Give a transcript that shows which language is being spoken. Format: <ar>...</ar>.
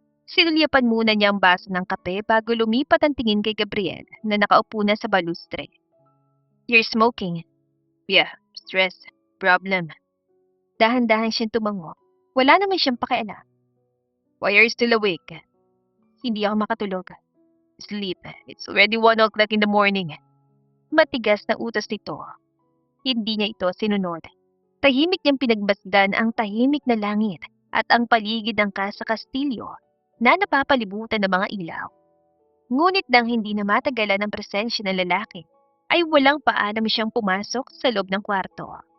<tl>Sinulyapan muna niya ang baso ng kape bago lumipat ang tingin kay Gabriel na nakaupo na sa balustre.</tl> <en>You're smoking. Yeah, stress. Problem.</en> <tl>Dahan-dahan siyang tumango. Wala naman siyang pakialam.</tl> <en>Why are you still awake?</en> <tl>Hindi ako makatulog.</tl> <en>Sleep. It's already 1 o'clock in the morning.</en> <tl>Matigas na utos nito. Hindi niya ito sinunod. Tahimik niyang pinagmasdan ang tahimik na langit at ang paligid ng Casa Castillo na napapalibutan ng mga ilaw. Ngunit nang hindi na matagalan ang presensya ng lalaki, ay walang paalam siyang pumasok sa loob ng kwarto.</tl>